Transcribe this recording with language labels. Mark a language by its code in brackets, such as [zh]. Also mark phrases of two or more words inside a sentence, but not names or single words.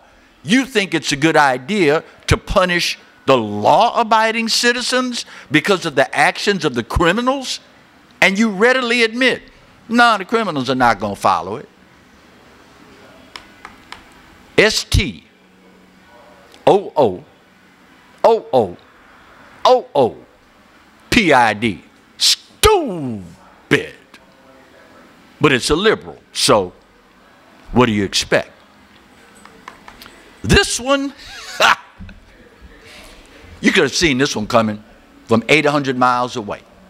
[en] You think it's a good idea to punish the law-abiding citizens because of the actions of the criminals, and you readily admit, no, the criminals are not going to follow it. S-T-O-O-O-O-O-O-P-I-D. Stupid. But it's a liberal, so what do you expect? This one, you could have seen this one coming from 800 miles away.